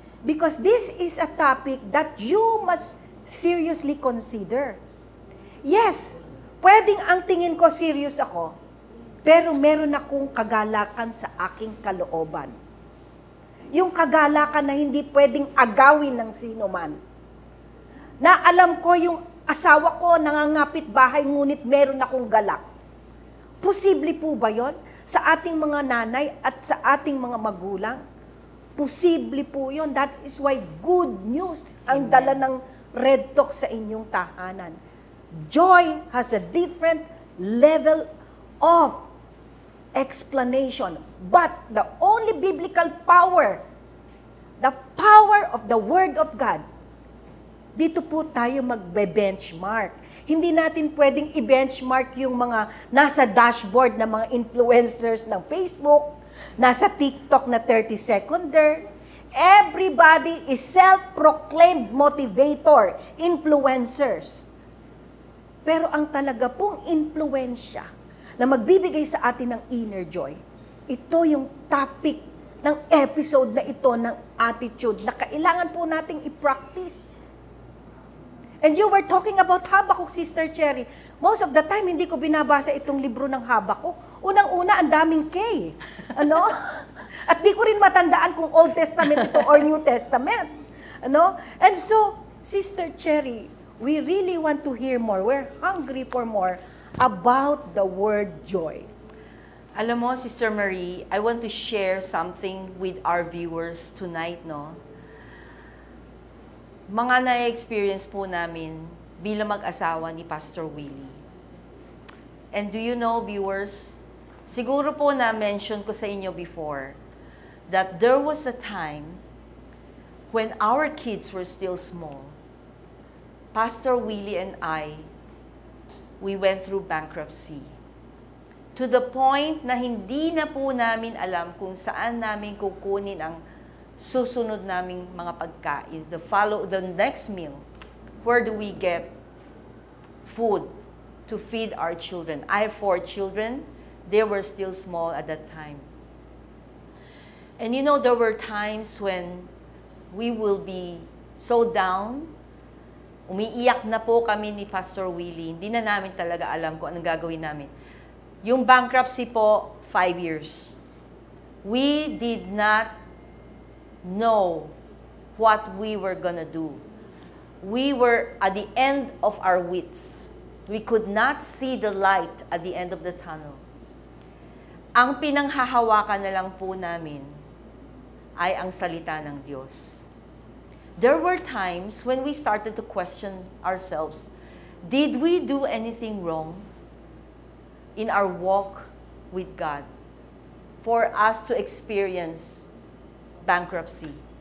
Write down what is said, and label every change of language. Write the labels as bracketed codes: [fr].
[en] Because this is a topic that you must seriously consider. [tl] Yes, pwedeng ang tingin ko serious ako, pero meron akong kagalakan sa aking kalooban. Yung kagalakan na hindi pwedeng agawin ng sino man. Na alam ko yung asawa ko nangangapit bahay ngunit meron akong galak. Posible po ba yon sa ating mga nanay at sa ating mga magulang? Posible po yun. [en] That is why good news [tl] ang dala ng Red Talk sa inyong tahanan. [en] Joy has a different level of explanation. But the only biblical power, the power of the Word of God, [tl] dito po tayo magbe-benchmark. Hindi natin pwedeng i-benchmark yung mga nasa dashboard ng mga influencers ng Facebook, nasa TikTok na 30-seconder. [en] Everybody is self-proclaimed motivator, influencers. [tl] Pero ang talaga pong influensya na magbibigay sa atin ng inner joy, ito yung topic ng episode na ito ng attitude na kailangan po nating i-practice. [en] And you were talking about Habakkuk, Sister Cherry. [tl] Most of the time, hindi ko binabasa itong libro ng Habakkuk. Unang-una, ang daming K. Ano? At di ko rin matandaan kung Old Testament ito or New Testament. Ano? [en] And so, Sister Cherry, we really want to hear more. We're hungry for more about the word joy. [tl] Alam mo, [en] Sister Marie, I want to share something with our viewers tonight, no? [tl] Mga na-experience po namin bilang mag-asawa ni Pastor Willie. [en] And do you know, viewers, [tl] siguro po na-mention ko sa inyo [en] before that there was a time when our kids were still small. Pastor Willie and I, we went through bankruptcy. [tl] To the point na hindi na po namin alam kung saan namin kukunin ang susunod naming mga pagkain. [en] The next meal, where do we get food to feed our children? I have 4 children. They were still small at that time. And you know, there were times when we will be so down. [tl] Umiiyak na po kami ni Pastor Willie. Hindi na namin talaga alam kung anong gagawin namin. Yung bankruptcy po, [en] 5 years. We did not know what we were gonna do. We were at the end of our wits. We could not see the light at the end of the tunnel. [tl] Ang pinanghahawakan na lang po namin ay ang salita ng Diyos. [en] There were times when we started to question ourselves, did we do anything wrong in our walk with God for us to experience bankruptcy?